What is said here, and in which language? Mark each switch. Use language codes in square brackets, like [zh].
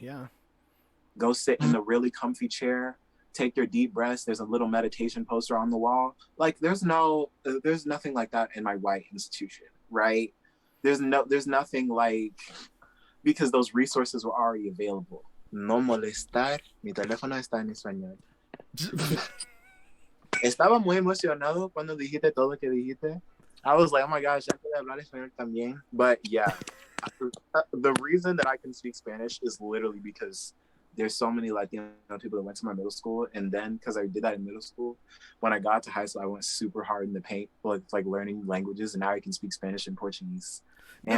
[en] yeah. Go sit in the really comfy chair, take your deep breaths. There's a little meditation poster on the wall. Like there's nothing like that in my white institution, right? There's nothing like, because those resources were already available. [es] No molestar, mi teléfono está en español. Estaba muy emocionado cuando dijiste todo lo que dijiste. [en] I was like, oh my gosh, I [es] puedo hablar español también. [en] But yeah, the reason that I can speak Spanish is literally because there's so many Latino people that went to my middle school, and then because I did that in middle school, when I got to high school, I went super hard in the paint, like learning languages, and now I can speak Spanish and Portuguese. No,